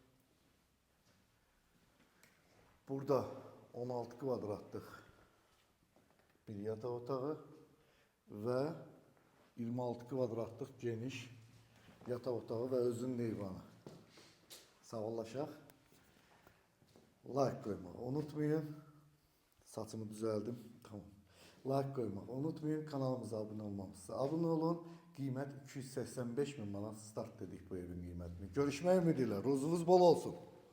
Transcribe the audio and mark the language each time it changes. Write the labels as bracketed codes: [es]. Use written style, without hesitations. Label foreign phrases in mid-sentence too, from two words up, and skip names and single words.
[az] Burada 16 kvadratlık bir yataq otağı ve 26 kvadratlık geniş yataq otağı ve özünün eyvanı. Sağollaşaq. [tr] Like koymağı unutmayın. Saçımı düzeldim. Tamam. Like koymağı unutmayın. Kanalımıza abone olmamızı. Abone olun. [az] Qiymət 285.000 manat start dedik bu evin qiymətini. Görüşmək ümidiyle. Rozunuz bol olsun.